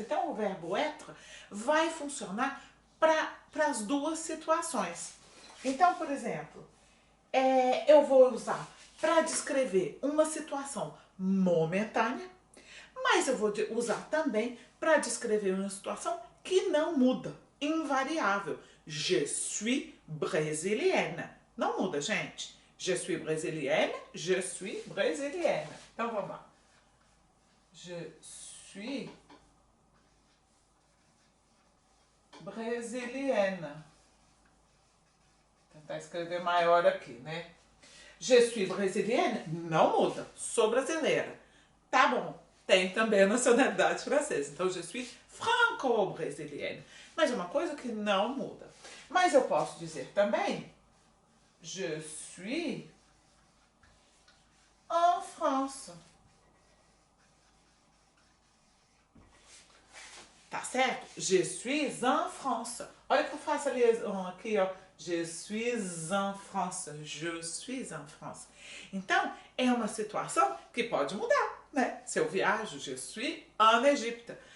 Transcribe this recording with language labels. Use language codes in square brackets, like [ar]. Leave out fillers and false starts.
[pt] Então o verbo être vai funcionar para as duas situações. Então, por exemplo, eu vou usar para descrever uma situação momentânea, mas eu vou usar também para descrever uma situação que não muda, invariável. [fr] Je suis brésilienne. [pt] Não muda, gente. [fr] Je suis brésilienne, je suis brésilienne. [pt] Então vamos lá. [fr] Je suis brésilienne. [pt] Vou tentar escrever maior aqui, né? [fr] Je suis brésilienne [pt] não muda. Sou brasileira. Tá bom. Tem também a nacionalidade francesa. Então, [fr] je suis franco-brésilienne. [pt] Mas é uma coisa que não muda. Mas eu posso dizer também, [fr] je suis en France. [pt] Tá certo? [fr] Je suis en France. [pt] Olha que eu faço a liaison aqui, ó. [fr] Je suis en France. Je suis en France. [pt] Então, é uma situação que pode mudar, né? Se eu viajo, [fr] je suis en Égypte.